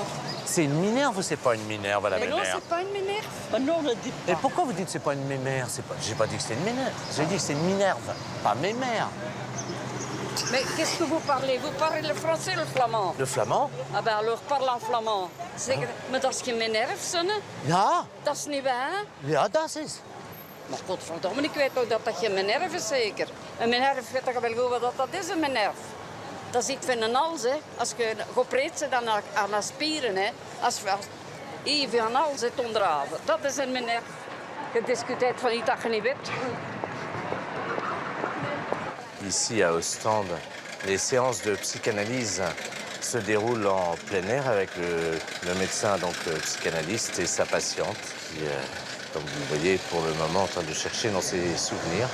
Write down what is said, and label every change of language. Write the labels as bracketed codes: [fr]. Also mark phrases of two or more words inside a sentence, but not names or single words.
[fr] C'est une minerve ou c'est pas une minerve à la Mais non, mémère? c'est pas une ménère. Non, ne dites pas. Et pourquoi vous dites c'est pas une mémère? J'ai pas dit que c'était une mémère. J'ai dit que c'est une minerve, pas mémère. Mais qu'est-ce que vous parlez? Vous parlez le français ou le flamand? Le flamand? Ah ben alors parle en flamand. [nl] Maar dat is geen minerve, zonne. Ja. Dat is niet waar. Ja, dat is. Maar godverdomme, ik weet ook dat dat geen minerve is, zeker. Een minerve, weet je wel goed wat dat is, een minerve. Dat is iets van een hals, hè. Als je gepreet zit aan de spieren, hè. Als je van hals zit onderhouden. Dat is een minerve. Je discuteert van iets dat je niet weet. [fr] Ici, à Ostende, les séances de psychanalyse se déroulent en plein air avec le médecin, donc le psychanalyste, et sa patiente, qui, comme vous le voyez, pour le moment, en train de chercher dans ses souvenirs.